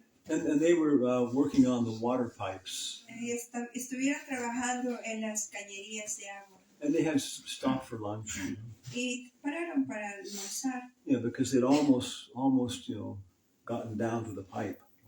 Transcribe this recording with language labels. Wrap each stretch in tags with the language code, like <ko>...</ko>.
<en>And they were working on the water pipes.</en> <es>Estuvieron trabajando en las cañerías de agua.</es> <en>And they had stopped for lunch.</en> <es>Y pararon para almorzar.</es> <en>Yeah, because they'd almost gotten down to the pipe.</en>